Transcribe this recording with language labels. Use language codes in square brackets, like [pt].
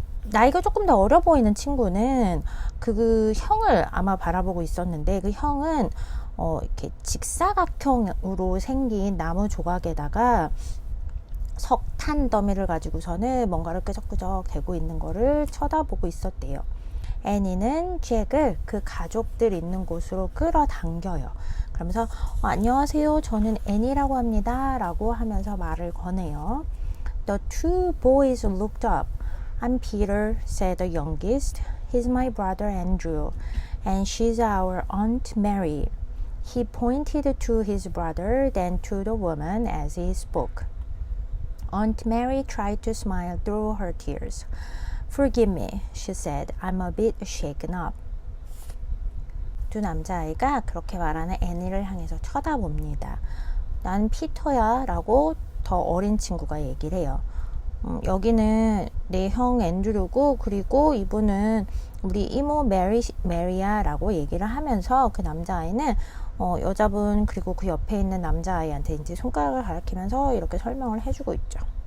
[ko] 나이가 조금 더 어려 보이는 친구는 그 형을 아마 바라보고 있었는데 그 형은 이렇게 직사각형으로 생긴 나무 조각에다가 석탄 더미를 가지고서는 뭔가를 끄적끄적 대고 있는 거를 쳐다보고 있었대요. 애니는 잭을 그 가족들 있는 곳으로 끌어당겨요. 그러면서 안녕하세요, 저는 애니라고 합니다 라고 하면서 말을 거네요. [en] The two boys looked up. I'm Peter, said the youngest. He's my brother Andrew, and she's our Aunt Mary. He pointed to his brother, then to the woman as he spoke. Aunt Mary tried to smile through her tears. Forgive me, she said. I'm a bit shaken up. [ko] 두 남자아이가 그렇게 말하는 애니를 향해서 쳐다봅니다. 난 피터야 라고 더 어린 친구가 얘기를 해요. 여기는 내 형 앤드류고 그리고 이분은 우리 이모 메리야 라고 얘기를 하면서 그 남자아이는 여자분 그리고 그 옆에 있는 남자아이한테 이제 손가락을 가리키면서 이렇게 설명을 해주고 있죠.